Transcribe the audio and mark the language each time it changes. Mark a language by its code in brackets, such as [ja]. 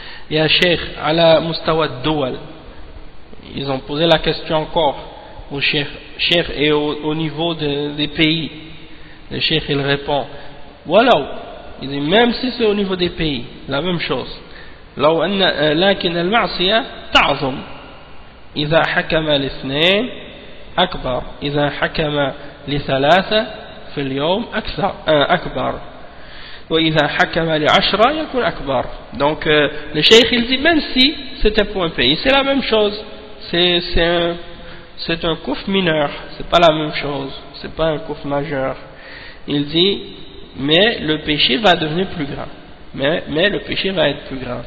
[ar] Ya cheikh, ala mustawa doual, [fr] ils ont posé la question encore au cheikh et au niveau des pays. Le cheikh il répond waouh, il dit même si c'est au niveau des pays, la même chose. [ar] لو أن لكن المعصية تعظم إذا حكم لاثنين أكبر إذا حكم لثلاثة في اليوم أكبر وإذا حكم لعشرة يكون أكبر. [fr] Donc le cheikh il dit même si c'était pour un pays c'est la même chose, c'est un kufr mineur, c'est pas la même chose, c'est pas un kufr majeur. Il dit mais le péché va devenir plus grand, mais le péché va être plus grand.